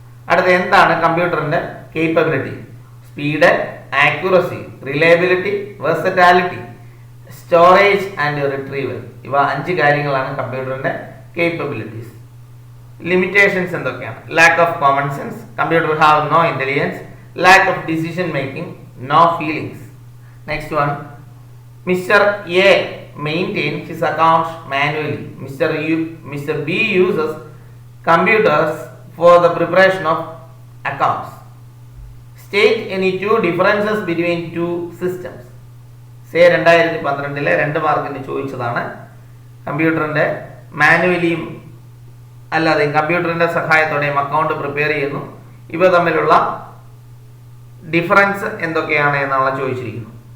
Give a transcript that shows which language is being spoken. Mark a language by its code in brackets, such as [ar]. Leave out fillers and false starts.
[ml] അടുത്ത, എന്താണ് കമ്പ്യൂട്ടറിന്റെ capability? Speed, accuracy, reliability, versatility, storage and retrieval. ഇവ 5 കാര്യങ്ങളാണ് കമ്പ്യൂട്ടറിന്റെ കേപ്പബിലിറ്റീസ്. ലിമിറ്റേഷൻസ് എന്തൊക്കെയാണ്? [en] Lack of common sense, computer have no intelligence, lack of decision making, no feelings. Next one, Mr. A maintains his accounts manually. Mr. B uses computers for the preparation of accounts. State any two differences between two systems. [ml] Say 2012 2 മാർക്കിന് ചോദിച്ചതാണ്. കമ്പ്യൂട്ടറിൻ്റെ മാനുവലിയും അല്ലാതെ കമ്പ്യൂട്ടറിൻ്റെ സഹായത്തോടെയും account prepare ചെയ്യുന്നു. ഇവ തമ്മിലുള്ള difference എന്തൊക്കെയാണ് എന്നുള്ള ചോദിച്ചിരിക്കുന്നു.